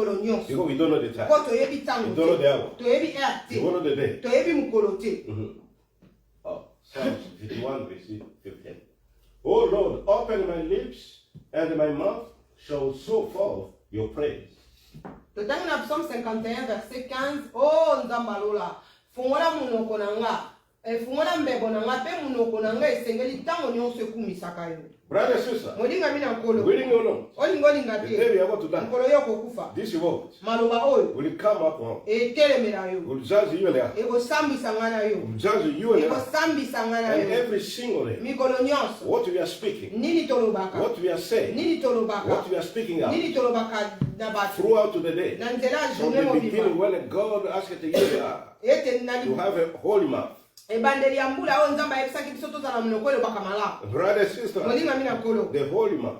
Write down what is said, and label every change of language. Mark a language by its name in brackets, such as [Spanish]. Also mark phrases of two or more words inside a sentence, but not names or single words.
[English] Because we don't know the time. We don't know the hour. We don't know the day. Oh, Psalms 51, verse 15. Oh Lord, open my lips, and my mouth shall show forth your praise. Psalm 51, [French] verset 15. [Lingala] Oh, Nzambalola, fungola munoko nanga. Fungola mbebo nanga pe munoko nanga esengeli tango nyonso ekumisaka yo. [English] Brother and sister, willing or not, the day we are about to die, this world will come up on, will judge you and I, will judge you and I, and every single day, what we are speaking, what we are saying, what we are speaking out, throughout the day, from the beginning when God asked you to have a holy mouth, Brother and sister, the holy month.